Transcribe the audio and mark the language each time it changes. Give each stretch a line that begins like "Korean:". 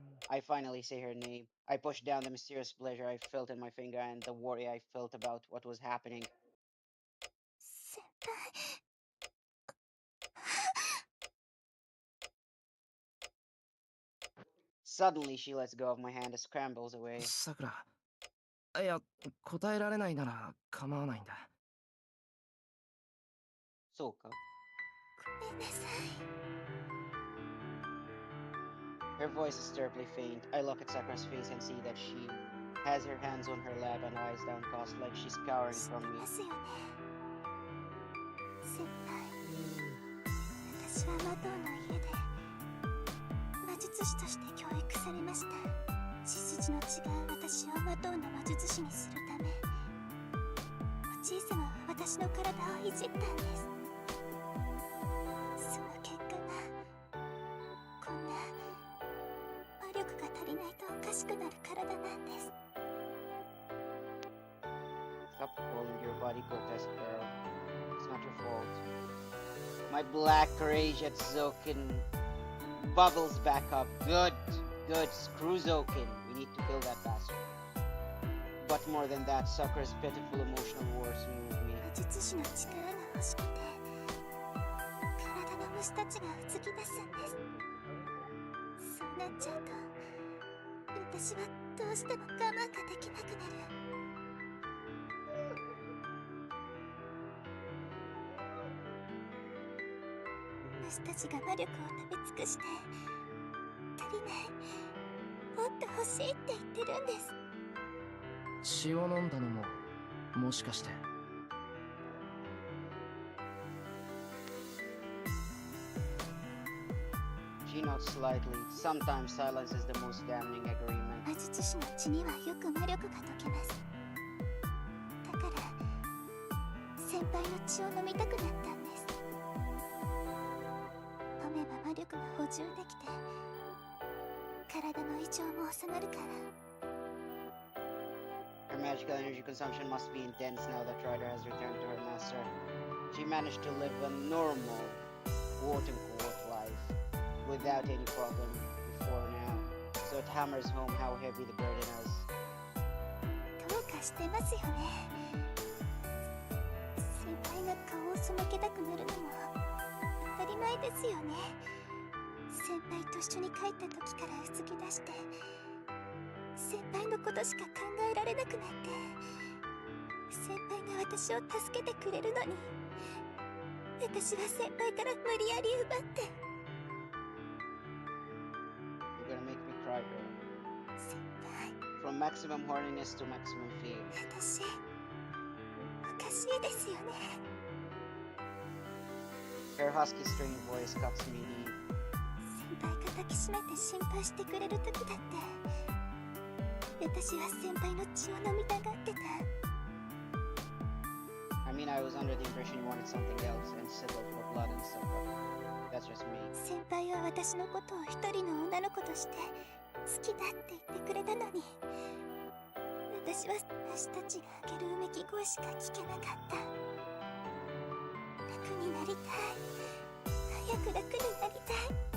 English: I finally say her name. I push down the mysterious pleasure I felt in my finger and the worry I felt about what was happening. Senpai. Suddenly, she lets go of my hand and scrambles away.
Japanese: さくら。いや、答えられないなら構わないんだ。そうか。ごめんなさい。
English: Her voice is terribly faint. I look at Sakura's face and see that she has her hands on her lap and eyes downcast like she's cowering
Japanese: 知って
English: from me.
Japanese: ますよね。先輩。私は魔導の家で魔術師として教育されました。血筋の違う私を魔導の魔術師にするため、おじい様は私の体をいじったんです。その結果がこんな魔力が足りないとおかしくなる体なんです。
English: Stop calling your body grotesque, girl. It's not your fault. My black rage at Zokin bubbles back up. Good. Screw Zokin. We need to kill that bastard. But more than that, Sakura's pitiful emotional words move me.
Japanese: 魔術師の力が欲しくて、体の虫たちがうつき出すんです。そうなっちゃうと、私はどうしても我慢ができなくなる。虫たちが魔力を食べ尽くして、足りない、もっと欲しいって言ってるんです。血を飲んだのも、もしかして。
English: She nods slightly. Sometimes silence is the most damning agreement.
Japanese: 魔術師の血にはよく魔力が溶けます。だから先輩の血を飲みたくなったんです。飲めば魔力が補充できて、体の異常も収まるから。
English: Her magical energy consumption must be intense now that Ryder has returned to her master. She managed to live a normal, quote-unquote life. life without any problem before now. So it hammers home how heavy the burden is.
Japanese: どうかしてますよね。先輩が顔を背けたくなるのも当たり前ですよね。先輩と一緒に帰った時からうつき出して、先輩のことしか考えられなくなって、先輩が私を助けてくれるのに、私は先輩から無理やり奪って。
English: You're gonna make me cry, girl.
Japanese: 先輩、
English: From maximum horniness to maximum fear.
Japanese: 私おかしいですよね。
English: Her husky strained voice cuts me deep.
Japanese: 先輩が抱きしめて心配してくれる時だって、私は先輩の血を飲みたがってた。
English: I mean, I was under the impression you wanted something else instead of your blood and stuff, but that's just me.
Japanese: 先輩は私のことを一人の女の子として好きだって言ってくれたのに、私は私たちがあげるうめき声しか聞けなかった。楽になりたい、早く楽になりたい。